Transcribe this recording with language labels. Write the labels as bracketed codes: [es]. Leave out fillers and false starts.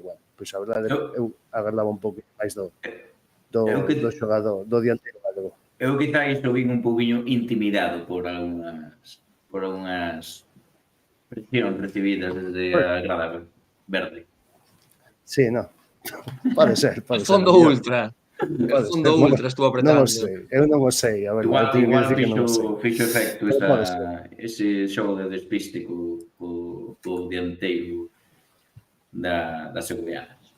[gl] Bueno, pois a verdade eu agardaba un pouco máis do xogador, do dianteiro galego. Eu quizáis o vin un pouquiño intimidado por algunhas presións recibidas desde a grada verde. Sí, non. Pode ser. [es] El fondo ultra. El fondo ultra estuvo apretando. [gl] Eu non o sei. A ver, Igual fixo efecto ese xogo de despiste co dianteiro da Segoviana.